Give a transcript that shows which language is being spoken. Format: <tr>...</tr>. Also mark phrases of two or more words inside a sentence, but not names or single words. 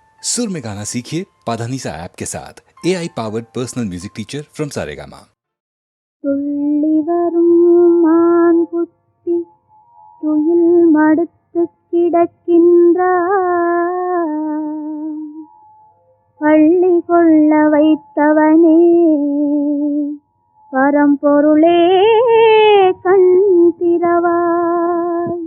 <hi>सुर में गाना सीखिए पाधानीसा ऐप के साथ</hi> <en>AI powered personal music teacher from</en> <hi>सारेगामा।</hi> <ta>துள்ளி வரும் மான் குட்டி துயில் மடுத்து கிடக்கின்றான். பள்ளி கொள்ள வைத்தவனே பரம்பொருளே கண் திறவாய்.</ta>